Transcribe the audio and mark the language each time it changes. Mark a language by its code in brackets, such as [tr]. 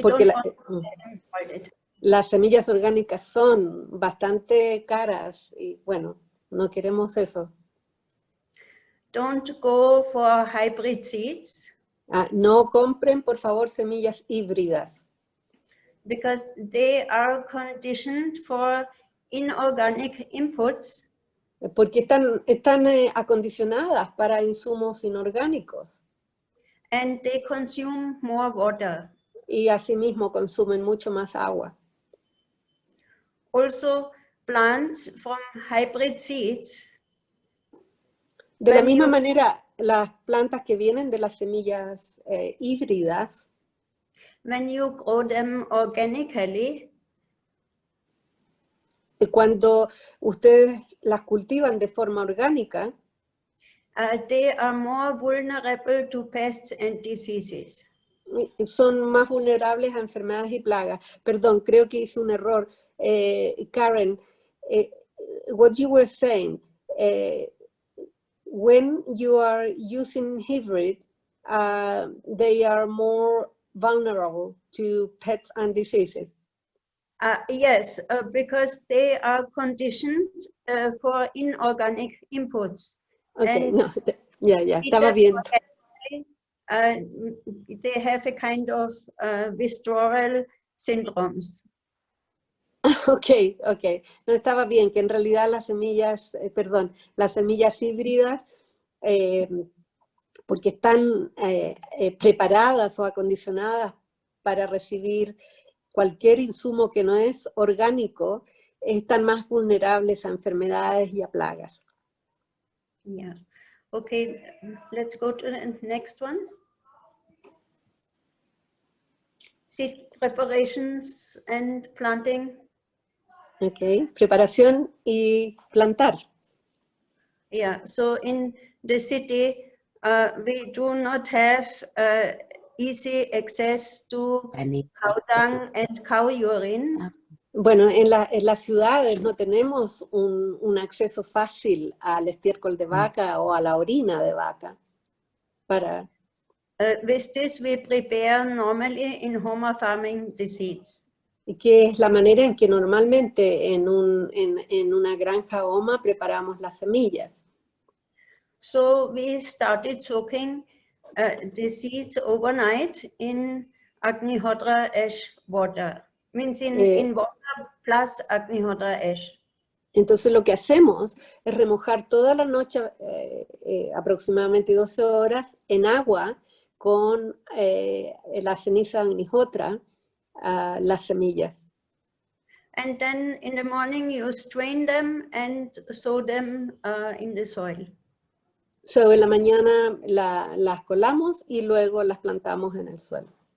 [es] Porque [en] don't want to avoid it. [es] las semillas orgánicas son bastante caras y bueno, no queremos eso. [en] Don't go for hybrid seeds. [es] No compren, por favor, semillas híbridas. [en] Because they are conditioned for inorganic inputs. [es] Porque están acondicionadas para insumos inorgánicos. [en] And they consume more water. [es] Y asimismo consumen mucho más agua. [en] Also, plants from hybrid seeds. [es] De la misma manera, las plantas que vienen de las semillas híbridas, [en] when you grow them organically, [es] cuando ustedes las cultivan de forma orgánica, [en] they are more vulnerable to pests and diseases. [es] son más vulnerables a enfermedades y plagas. Perdón, creo que hice un error. [en] Karen, what you were saying, when you are using hybrid, they are more vulnerable to pests and diseases. Yes, because they are conditioned for inorganic inputs. Okay, And [es] no, ya, estaba viendo. [en] They have a kind of withdrawal syndromes. Okay. [es] No, estaba bien, que en realidad las semillas, las semillas híbridas, porque están preparadas o acondicionadas para recibir cualquier insumo que no es orgánico, están más vulnerables a enfermedades y a plagas. [en] Yeah. Okay, let's go to the next one. Seed preparations and planting. [es] Okay, preparación y plantar. [en] Yeah, so in the city, we do not have easy access to cow dung and cow urine. [es] Bueno, en las ciudades no tenemos un acceso fácil al estiércol de vaca o a la orina de vaca. [en] With this, we prepare normally in Homa farming the seeds. [es] Y que es la manera en que normalmente en una granja Homa preparamos las semillas. [en] So we started soaking the seeds overnight in Agnihotra ash water. Means in water plus Agnihotra ash. [es] Entonces lo que hacemos es remojar toda la noche, aproximadamente 12 horas, en agua con la ceniza Agnihotra, las semillas. [en] And then in the morning you strain them and sow them in the soil. [es] So en la mañana las colamos y luego las plantamos en el suelo,